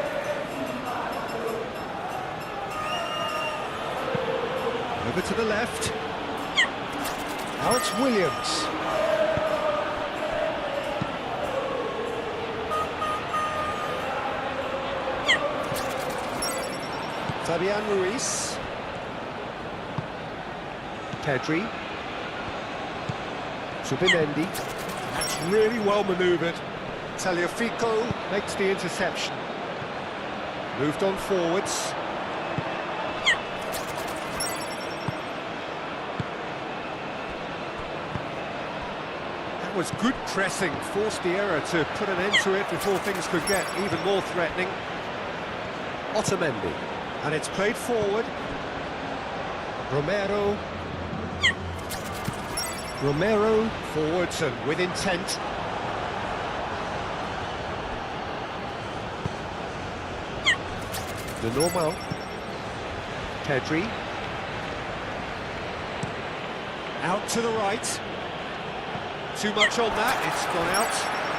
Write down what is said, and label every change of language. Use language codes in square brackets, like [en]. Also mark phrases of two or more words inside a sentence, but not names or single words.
[en] Over to the left. Now it's Williams. Fabian Ruiz. Pedri. Zubimendi. That's really well manoeuvred. Tagliafico makes the interception. Moved on forwards. That was good pressing, forced the error to put an end to it before things could get even more threatening. Otamendi. And it's played forward. Romero. Romero forwards and with intent. De normal. Pedri. Out to the right. Too much on that, it's gone out.